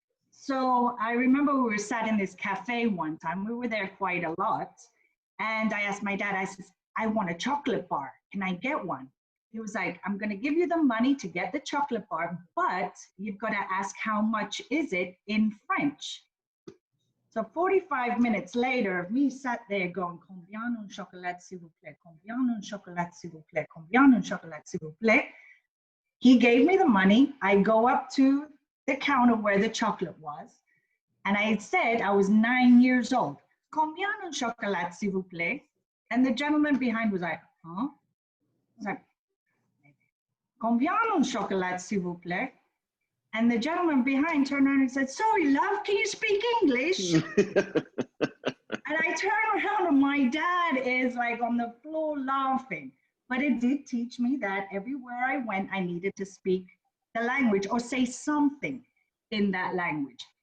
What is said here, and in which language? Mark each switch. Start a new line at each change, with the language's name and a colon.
English: So I remember we were sat in this cafe one time, we were there quite a lot. And I asked my dad, I said, I want a chocolate bar. Can I get one? He was like, I'm going to give you the money to get the chocolate bar, but you've got to ask how much is it in French. So 45 minutes later, me sat there going,
French: combien un chocolat s'il vous plaît, combien un chocolat s'il vous plaît, combien un chocolat s'il vous plaît.
English: He gave me the money. I go up to the counter where the chocolate was, and I had said I was 9 years old.
French: Combien un chocolat s'il vous plaît?
English: And the gentleman behind was like, huh? I was like,
French: combien un chocolat s'il vous plaît?
English: And the gentleman behind turned around and said, sorry, love, can you speak English? And I turned around and my dad is like on the floor laughing. But it did teach me that everywhere I went, I needed to speak the language or say something in that language.